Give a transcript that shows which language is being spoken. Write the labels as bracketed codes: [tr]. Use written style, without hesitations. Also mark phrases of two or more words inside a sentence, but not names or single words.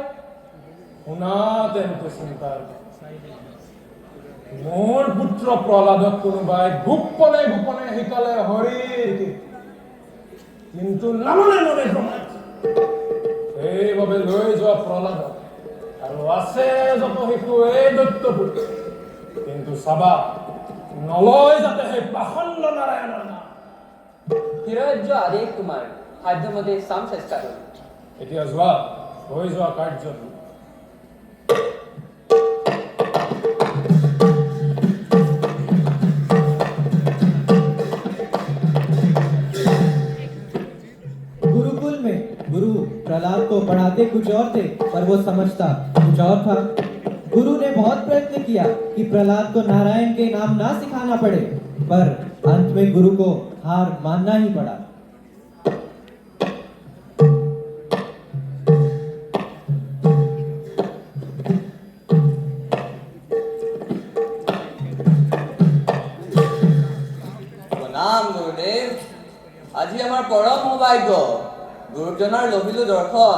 [as] শুনা তেন্তে চিন্তাৰ মোৰ পুত্ৰ প্ৰহ্লাদক কোনোবাই গোপনে গোপনে শিকালে হৰিৰ কিন্তু নামানে মনে প্ৰমাণ সেইবাবে লৈ যোৱা প্ৰহ্লাদক আৰু আছে যত শিশু এই দৈত্যপুত্ৰ কিন্তু চাবা নলয় যাতে সেই পাখণ্ড নাৰায়ণৰ নাম হিৰজ্য আদেশ তোমাৰ সাধ্যমতে চাম চেষ্টা কৰিম এতিয়া যোৱা হৈ যোৱা কাৰ্যটো [hi] गुरुकुल में गुरु प्रहलाद को पढ़ाते कुछ और थे, पर वो समझता कुछ और था। गुरु ने बहुत प्रयत्न किया कि प्रहलाद को नारायण के नाम ना सिखाना पड़े, पर अंत में गुरु को हार मानना ही पड़ा। [as] প্ৰণাম গুৰুদেৱ আজি আমাৰ পৰম সৌভাগ্য গুৰুজনাৰ লভিলো দৰ্শন